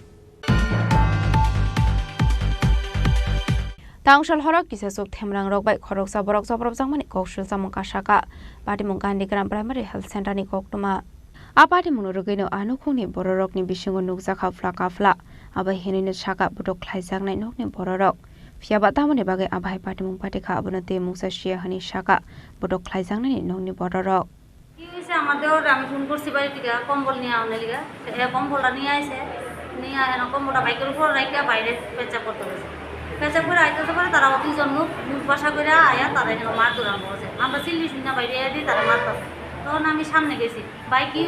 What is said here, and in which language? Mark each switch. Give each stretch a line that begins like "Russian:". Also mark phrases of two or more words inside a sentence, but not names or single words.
Kok Borok: Tangshal Horok Kisasuk Temrang Rokbai Khorok Saborok Saborok Zamani Kokshul Samungka Shaka Party Mungandi Grand Primary Health Center ni Koktuma Aparte Munurugino Anukuni Bororok ni Bishingo Nukzaka Flaka Fla Aba Henina Shaka Budok Klaizak Nokni Bororok Fiaba tamani bagai abai party mung party kha abonate mungsa shia hani shaka bodok khlaijangni nongni bororok
Bangla: কি হইছে আমাদেরও আমি ফোন করছি বাড়ি থেকে কম্বল নিয়ে আউনে লিগা এই কম্বলটা নিয়ে আইছে নিয়ে এনে কম্বলটা বাইকের উপর রাইখা বাইরে পেঁচাপ করতে গেছে পেঁচাপ করে আইতে পারে তারা দুইজন মুখ বাসা করে আয়া তারা এখানে মার দৌড়ান বলছে আমরা চিল্লি শুনে বাইরে দিই তারা মারতেছে তখন আমি সামনে গেছি ভাই কি